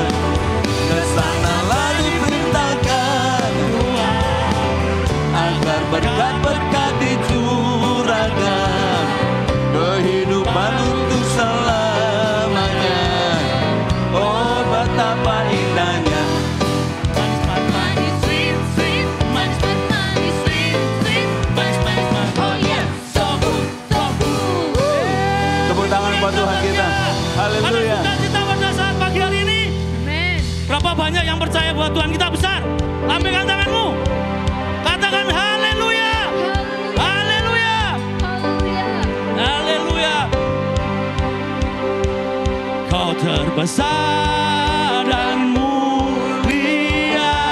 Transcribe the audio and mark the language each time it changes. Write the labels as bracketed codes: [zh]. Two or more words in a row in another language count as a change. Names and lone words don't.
[id] Kesanalah diperintahkan agar berkat-berkat dicurahkan kehidupan untuk selamanya. Oh betapa indahnya manis, [en] sweet, sweet, [id] manis, manis, [en] sweet, sweet, [id] manis, manis. [en] Oh yeah, so good, so good. [id] Tepuk tangan buat Tuhan kita. Haleluya. Ada sukacita pada saat pagi hari ini. Amin. Berapa banyak yang percaya bahwa Tuhan kita besar? Lambaikan tanganmu. Katakan haleluya. Haleluya. Haleluya. Haleluya. Kau terbesar dan mulia.